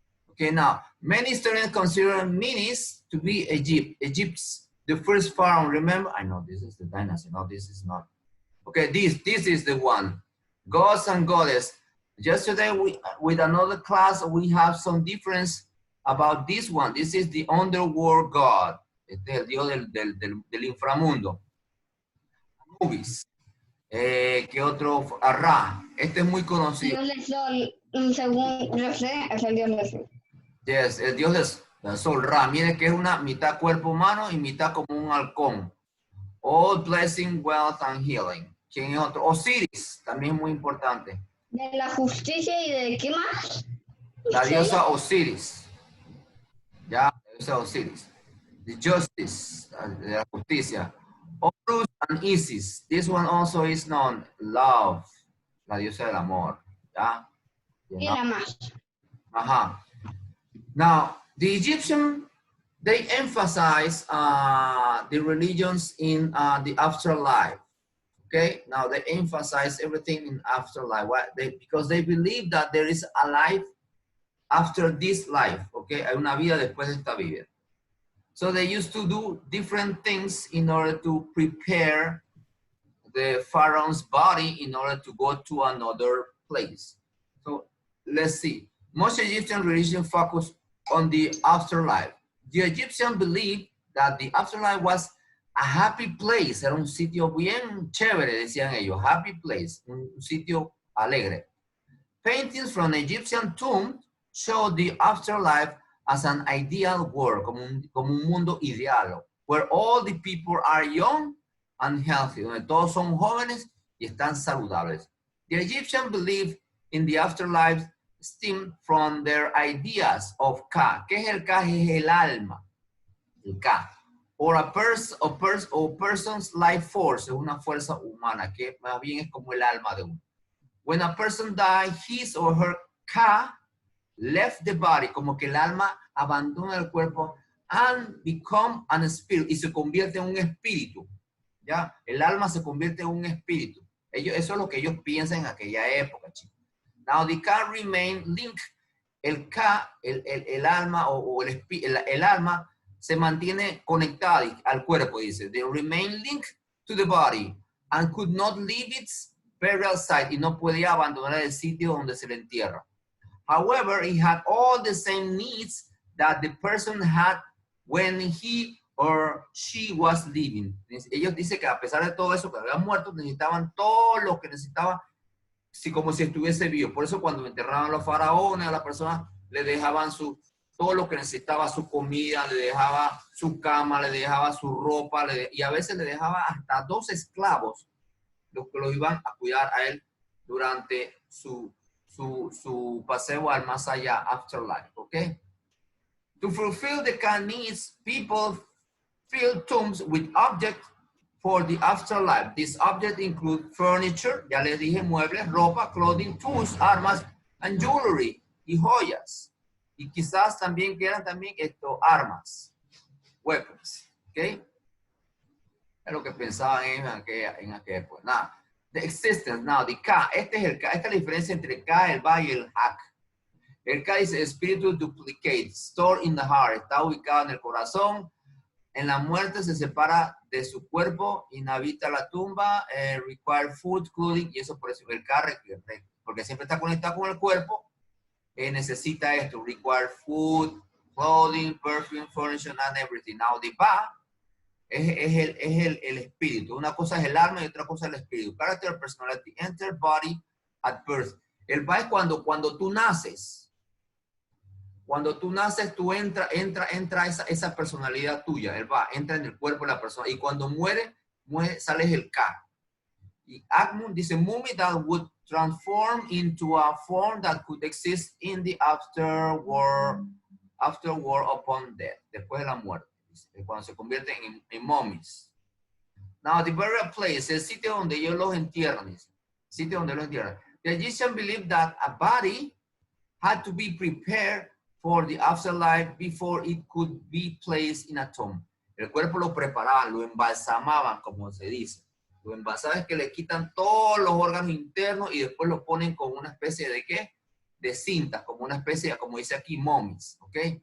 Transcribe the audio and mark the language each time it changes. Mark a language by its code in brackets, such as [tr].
[en] Okay, now many historians consider Menes to be Egypt's the first pharaoh. Remember, I know this is the dynasty. No, this is not. Okay, this is the one. Gods and goddess. Yesterday, with another class, we have some difference about this one. This is the underworld god. [es] Este es el dios del inframundo. Anubis. ¿Qué otro? Ra. Este es muy conocido. Dios del sol, según yo sé, es el dios del sol. Yes, el dios del sol, Ra. Mire que es una mitad cuerpo humano y mitad como un halcón. [en] All blessing, wealth, and healing. [es] ¿Quién es otro? Osiris, también muy importante. ¿De la justicia y de qué más? La diosa Osiris. Ya, la diosa Osiris. [en] The justice, [es] de la justicia. [en] Horus and Isis. This one also is known. Love, [es] la diosa del amor. Ya. Y la más. Ajá. [en] Now, the Egyptian, they emphasize the religions in the afterlife. Okay, now they emphasize everything in afterlife. Why? Because they believe that there is a life after this life. [es] Okay, hay una vida después de esta vida. [en] So they used to do different things in order to prepare the pharaoh's body in order to go to another place. So let's see. Most Egyptian religions focus on the afterlife. The Egyptians believed that the afterlife was a happy place. [es] Era un sitio bien chévere, decían ellos. [en] Happy place, [es] un sitio alegre. [en] Paintings from Egyptian tombs show the afterlife as an ideal world, [es] como un mundo ideal, [en] where all the people are young and healthy, [es] donde todos son jóvenes y están saludables. [en] The Egyptians believe in the afterlife stem from their ideas of Ka. [es] ¿Qué es el Ka? Es el alma. El Ka. [en] Or a person's life force, [es] es una fuerza humana, que más bien es como el alma de uno. [en] When a person dies, his or her Ka left the body, [es] como que el alma abandona el cuerpo [en] and become an spirit, [es] y se convierte en un espíritu. ¿Ya? El alma se convierte en un espíritu. Eso es lo que ellos piensan en aquella época, chicos. [en] Now the Ka remain linked. [es] El Ka, el alma o el alma se mantiene conectada al cuerpo, dice. [en] They remain linked to the body and could not leave its burial site, [es] y no podía abandonar el sitio donde se le entierra. [en] However, he had all the same needs that the person had when he or she was living. [es] Ellos dicen que a pesar de todo eso, que habían muerto, necesitaban todo lo que necesitaban, como si estuviese vivo. Por eso cuando enterraban a los faraones, a las personas le dejaban todo lo que necesitaba, su comida, le dejaba su cama, le dejaba su ropa, y a veces le dejaba hasta 2 esclavos, los que lo iban a cuidar a él durante su paseo al más allá, [en] afterlife, okay? To fulfill the Ka needs, people fill tombs with objects for the afterlife. These objects include furniture, [es] ya les dije, muebles, ropa, [en] clothing, tools, [es] armas, [en] and jewelry, [es] y joyas. Y quizás también quieran armas, [en] weapons, okay? [es] Es lo que pensaban en aquella época. Nada. [en] The existence, now, the Ka, [es] este es el Ka, esta es la diferencia entre el Ka, el Ba y el Hak. El Ka dice [en] spiritual duplicate, stored in the heart, [es] está ubicado en el corazón. En la muerte se separa de su cuerpo, inhabita la tumba, [en] require food, clothing, [es] y eso por eso el Ka, porque siempre está conectado con el cuerpo, necesita esto, [en] require food, clothing, perfume, furniture, and everything. Now, the [es] ba es el espíritu. Una cosa es el alma y otra cosa es el espíritu. [en] Character, personality, enter, body, at birth. [es] El ba es cuando tú naces. Cuando tú naces, tú entra esa personalidad tuya. El ba entra en el cuerpo de la persona. Y cuando muere, sales el ka. Y Agmund dice, [en] mummy that would transform into a form that could exist in the afterworld upon death. [es] Después de la muerte. Cuando se convierten en mummies. [en] Now, the burial place, [es] el sitio donde ellos los entierran. Sitio donde los entierran. [en] The Egyptians believed that a body had to be prepared for the afterlife before it could be placed in a tomb. [es] El cuerpo lo preparaban, lo embalsamaban, como se dice. Lo embalsaman es que le quitan todos los órganos internos y después lo ponen con una especie de ¿qué? De cintas, como una especie, como dice aquí, mummies, ¿ok?